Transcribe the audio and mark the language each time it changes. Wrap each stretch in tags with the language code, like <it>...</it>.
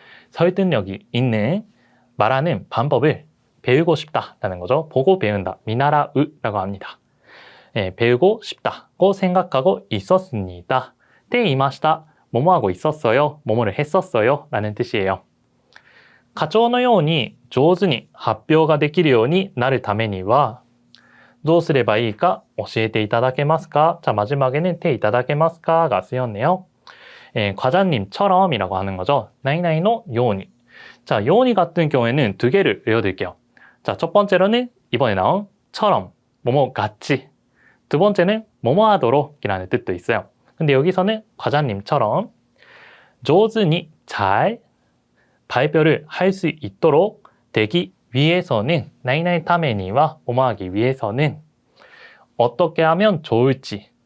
<ko>설득력이 있는 말하는 방법을 배우고 싶다라는 거죠. 보고 배운다, 미나라우라고 합니다. 배우고 싶다고 생각하고 있었습니다.</ko> <ja>때いました.</ja> <ko>뭐뭐하고 있었어요, 뭐뭐를 했었어요 라는 뜻이에요.</ko> <ja>課長のように上手に発表ができるようになるためにはどうすればいいか教えていただけますか?</ja> <ko>자, 마지막에는 때いただけますか가 쓰였네요. 과장님처럼이라고 하는 거죠. 나이나이의 요니. 자, 요니 같은 경우에는 두 개를 외워둘게요. 자, 첫 번째로는 이번에 나온 처럼, 뭐뭐 같이. 두 번째는 뭐뭐 하도록 이라는 뜻도 있어요. 근데 여기서는 과장님처럼 上手に 잘 발표를 할 수 있도록 되기 위해서는 나이나이 타메니와 뭐뭐하기 위해서는 어떻게 하면 좋을지.</ko>